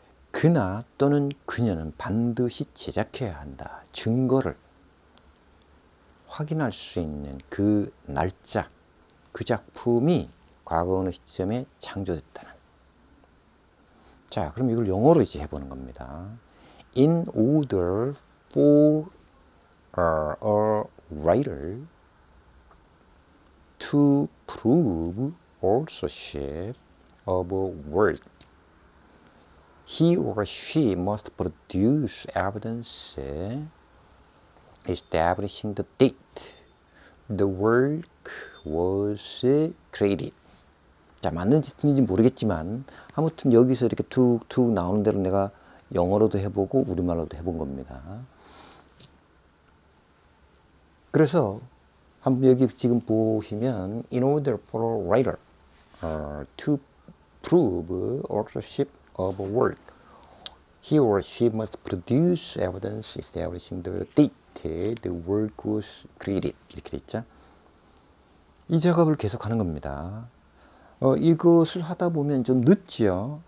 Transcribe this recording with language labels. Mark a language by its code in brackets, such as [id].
[ko] 그나 또는 그녀는 반드시 제작해야 한다. 증거를 확인할 수 있는 그 날짜, 그 작품이 과거 어느 시점에 창조됐다는. 자, 그럼 이걸 영어로 이제 해보는 겁니다. [en] in order for a writer to prove authorship of a work, he or she must produce evidence establishing the date the work was created. [ko] 자, 맞는 뜻인지 모르겠지만 아무튼 여기서 이렇게 툭툭 나오는 대로 내가 영어로도 해보고 우리말로도 해본 겁니다. 그래서 한번 여기 지금 보시면 [en] in order for a writer to prove authorship of a work, he or she must produce evidence establishing the date the work was created. [ko] 이렇게 돼 있죠. 이 작업을 계속하는 겁니다. 이것을 하다 보면 좀 늦지요.